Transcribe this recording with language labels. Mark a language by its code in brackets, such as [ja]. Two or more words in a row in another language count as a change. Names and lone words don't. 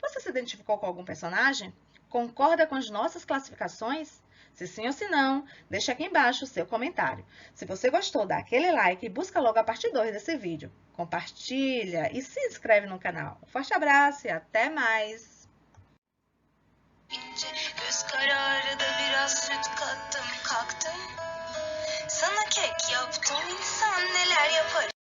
[pt] Você se identificou com algum personagem? Concorda com as nossas classificações? Se sim ou se não, deixa aqui embaixo o seu comentário. Se você gostou, dá aquele like e busca logo a parte 2 desse vídeo. Compartilha e se inscreve no canal. Um forte abraço e até mais! [tr] İnce göz kararı da biraz süt kattım kalktım. Sana kek yaptım, insan neler yapar